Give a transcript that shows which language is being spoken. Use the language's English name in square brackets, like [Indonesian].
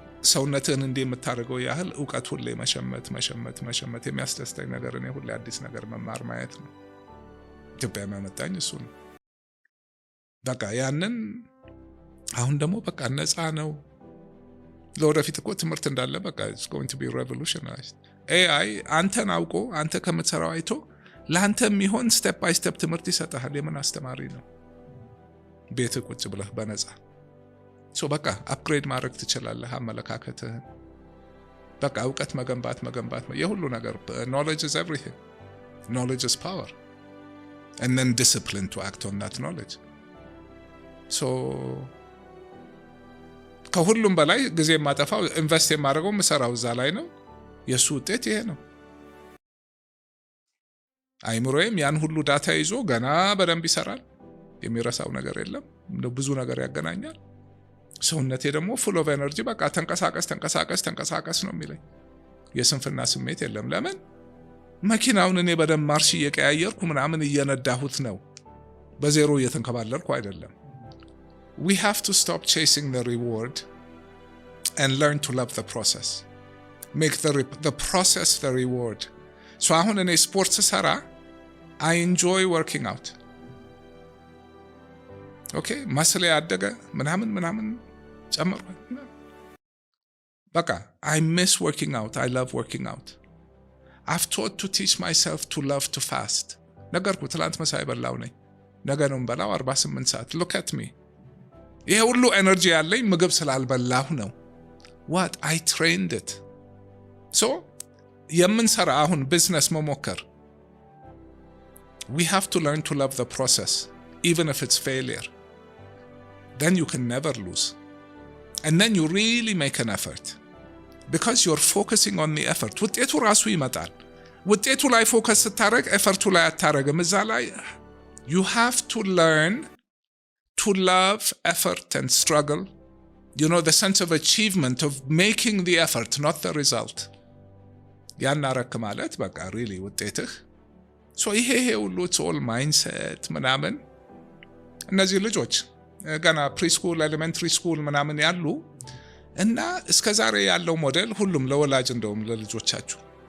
[Amharic] ሰውነትህን እንዲህ የምታደርገው ያህል እውቀት ሁሌ መሸመት የሚያስደስተኝ ነገር እኔ ሁሌ አዲስ ነገር መማር ማየት ነው። ኢትዮጵያ የሚያመጣኝ እሱ ነው። በቃ ያንን አሁን ደግሞ በቃ ነፃ ነው። ለወደፊት እኮ ትምህርት እንዳለ በቃ [English] it's going to be revolutionized። [Amharic] AI አንተን አውቆ አንተ ከምትሰራው አይቶ ለአንተ የሚሆን ስቴፕ ባይ ስቴፕ ትምህርት ይሰጣል። የምን አስተማሪ ነው? ቤት ቁጭ ብለህ በነፃ በቃ አፕግሬድ ማድረግ ትችላለህ አመለካከትህን። በቃ እውቀት መገንባት የሁሉ ነገር። [English] knowledge is everything. knowledge is power. And then discipline to act on that knowledge. [Amharic] ከሁሉም በላይ ጊዜ የማጠፋው ኢንቨስት የማደርገው ምሰራው እዛ ላይ ነው። የሱ ውጤት ይሄ ነው። አይምሮዬም ያን ሁሉ ዳታ ይዞ ገና በደንብ ይሰራል። የሚረሳው ነገር የለም። ብዙ ነገር ያገናኛል። ሰውነቴ ደግሞ [English] full of energy [Amharic] በቃ ተንቀሳቀስ ነው የሚለኝ። የስንፍና ስሜት የለም። ለምን? መኪናውን እኔ በደንብ ማርሽ እየቀያየርኩ ምናምን እየነዳሁት ነው። በዜሮ እየተንከባለልኩ አይደለም። [English] We have to stop chasing the reward and learn to love the process. Make the process the reward. [Amharic] አሁን እኔ ስፖርት ሰራ [English] I enjoy working out. Okay? [Amharic] መስሌ ያደገ ምናምን ጨምሯል። በቃ [English] I miss working out. I love working out. I've taught to teach myself to love to fast. [Amharic] ነገርኩ ትላንት መሳይ በላው ነኝ። ነገ ነው በላው 48 ሰዓት። [English] Look at me. [Amharic] ይሄ ሁሉ ኤነርጂ ያለኝ ምግብ ስላልበላሁ ነው። [English] What? I trained it. [Amharic] የምንሰራ አሁን ቢዝነስ መሞከር [English] we have to learn to love the process even if it's failure. Then you can never lose. And then you really make an effort. Because you're focusing on the effort. [Amharic] ውጤቱ ራሱ ይመጣል። ውጤቱ ላይ ፎከስ ስታረግ ኤፈርቱ ላይ አታረግም። እዛ ላይ [English] you have to learn to love effort and struggle. The sense of achievement of making the effort, not the result. [Amharic] ያን አረክ ማለት በቃ really ውጤትህ። ይሄ ሁሉ [English] it's all mindset [Amharic] ምናምን። እነዚህ ልጆች ገና ፕሪስኩል ኤሌመንተሪ ስኩል ምናምን ያሉ እና እስከዛሬ ያለው ሞዴል ሁሉም ለወላጅ እንደውም ለልጆቻችሁ